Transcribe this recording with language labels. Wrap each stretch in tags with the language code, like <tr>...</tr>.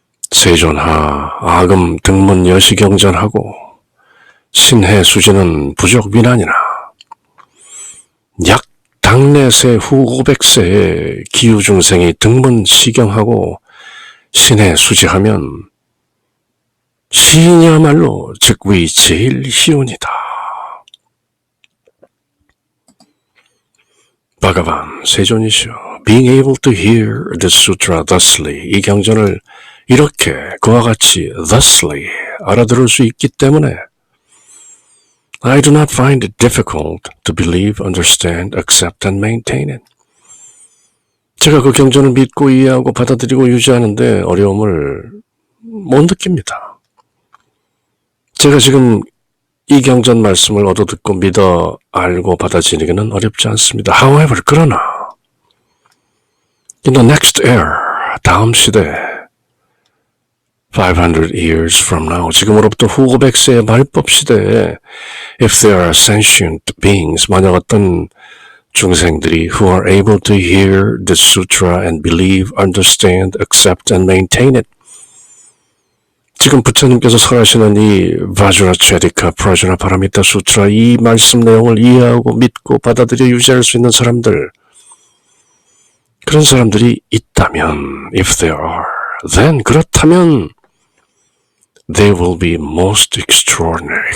<ko>세존하 아금 등문 여시경전하고 신해 수지는 부족 위난이나 약 당내세 후 500세에 기후중생이 등문 시경하고 신해 수지하면 시인이야말로 즉위 제일 희운이다. 바가반, 세존이시여,</ko> <en>being able to hear the sutra thusly,</en> <ko>이 경전을 이렇게 그와 같이</ko> <en>thusly</en> <ko>알아들을 수 있기 때문에</ko> <en>I do not find it difficult to believe, understand, accept, and maintain it.</en> <ko>제가 그 경전을 믿고 이해하고 받아들이고 유지하는데 어려움을 못 느낍니다. 제가 지금 이 경전 말씀을 얻어 듣고 믿어 알고 받아들이기는 어렵지 않습니다.</ko> <en>However,</en> <ko>그러나</ko> <en>in the next era,</en> <ko>다음 시대</ko> <en>500 years from now,</en> <ko>지금으로부터 후 500세의 말법 시대에</ko> <en>if there are sentient beings,</en> <ko>만약 어떤 중생들이</ko> <en>who are able to hear the sutra and believe, understand, accept, and maintain it.</en> <ko>지금 부처님께서 설하시는 이 바주라체리카 프라주나 파라미타 수트라 이 말씀 내용을 이해하고 믿고 받아들여 유지할 수 있는 사람들, 그런 사람들이 있다면</ko> <en>if there are, then</en> <ko>그렇다면</ko> <en>they will be most extraordinary.</en>